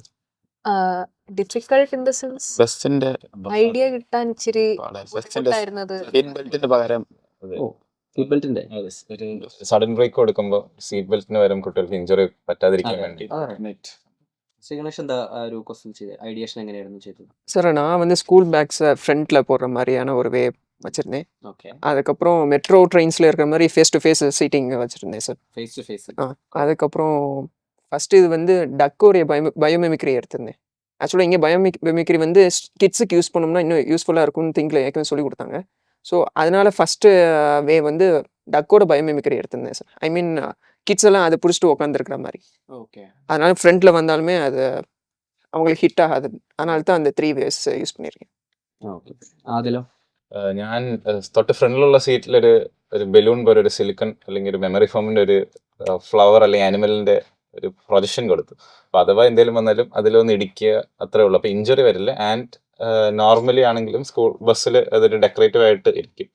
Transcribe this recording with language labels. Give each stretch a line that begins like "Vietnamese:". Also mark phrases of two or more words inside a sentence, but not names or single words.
English: difficult in the sense
Malayalam: ബസ്സിന്റെ ഐഡിയ കിട്ടാൻ ഇച്ചിരി ബസ്സിന്റെ ബുദ്ധിമുട്ടായിരുന്നത്.
English: seat beltിന്
Malayalam: പകരം ഓ,
English: seat beltിന്റെ
Malayalam: ഒരു
English: sudden brake
Malayalam: കൊടുക്കുമ്പോൾ
English: seat beltിന്
Malayalam: വരും കുട്ടികൾക്ക് ഇഞ്ചുറി പറ്റാതിരിക്കാൻ വേണ്ടി. ഗണേഷ് എന്താ ആ ഒരു ക്വസ്റ്റ്യൻ ചെയ്തത്? ഐഡിയേഷൻ എങ്ങനെയായിരുന്നു ചെയ്തത്?
Tamil: சார் நான் வந்து
English: school bagsை
Tamil: ஃப்ரண்ட்டில் போடுற மாதிரியான ஒரு வே வச்சுருந்தேன்.
Malayalam: ഓക്കെ,
Tamil: அதுக்கப்புறம்
English: metro trainsில்
Tamil: இருக்கிற மாதிரி
English: face to face seating
Tamil: வச்சுருந்தேன் சார்.
English: face to face.
Tamil: அதுக்கப்புறம் ஃபஸ்ட்டு இது வந்து டக்கோடைய பயோமெமிக்ரி எடுத்திருந்தேன். ஆக்சுவலாக இங்கே பயோமெமிக்ரி வந்து கிட்ஸுக்கு யூஸ் பண்ணோம்னா இன்னும் யூஸ்ஃபுல்லாக இருக்கும்னு திங்கில் ஏற்கனவே சொல்லி கொடுத்தாங்க. ஸோ அதனால ஃபஸ்ட்டு வே வந்து டக்கோட பயோமெமிக்ரி எடுத்திருந்தேன் சார்.
English: I mean kids
Tamil: எல்லாம் அதை பிடிச்சிட்டு உட்காந்துருக்கிற மாதிரி.
Malayalam: ഓക്കെ,
Tamil: அதனால ஃப்ரண்ட்டில் வந்தாலுமே அது அவங்களுக்கு ஹிட் ஆகாது. அதனால தான் அந்த 3
English: ways use
Tamil: பண்ணியிருக்கேன்.
Malayalam: ഓക്കെ. അതിലോ? ഞാൻ തൊട്ട് ഫ്രണ്ടിലുള്ള സീറ്റിലൊരു ബലൂൺ പോലെ ഒരു സിലിക്കൺ അല്ലെങ്കിൽ ഒരു
English: memory foamിന്റെ
Malayalam: ഒരു ഫ്ലവർ അല്ലെങ്കിൽ ആനിമലിന്റെ ഒരു പ്രൊജക്ഷൻ കൊടുത്തു. അപ്പൊ അഥവാ എന്തെങ്കിലും വന്നാലും അതിലൊന്ന് ഇടിക്കുക, അത്രേ ഉള്ളൂ. അപ്പൊ ഇഞ്ചുറി വരില്ല.
English: and normally
Malayalam: ആണെങ്കിലും
English: school busൽ
Malayalam: അതൊരു ഡെക്കറേറ്റീവ് ആയിട്ട് ഇരിക്കും.